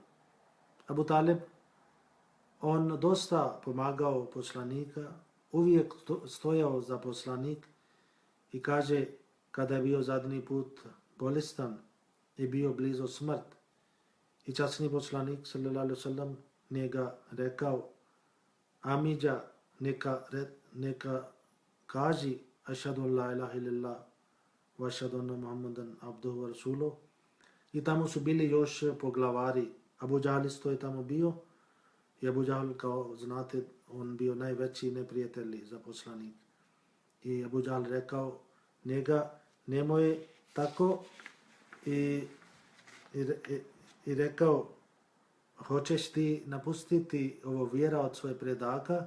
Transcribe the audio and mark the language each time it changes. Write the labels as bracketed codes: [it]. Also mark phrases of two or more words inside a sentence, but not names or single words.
[bs] Abu Talib, on dosta pomagao poslanika, uvijek stojao za poslanik i kaže kada je bio zadnji put bolestan i bio blizu smrt. I časni poslanik [ar] صلى الله عليه وسلم [bs] njega rekao, amidža neka kaži [ar] أشهد أن لا إله إلا الله وأشهد أن محمدا عبده ورسوله. [bs] I tamo su bili još poglavari. Abu Džahal isto je tamo bio. I Abu Džahal, kao znate, on bio najveći neprijatelj za poslanik. I Abu Džahal rekao njega, nemoj tako i rekao hoćeš ti napustiti ovo vjera od svoje predaka?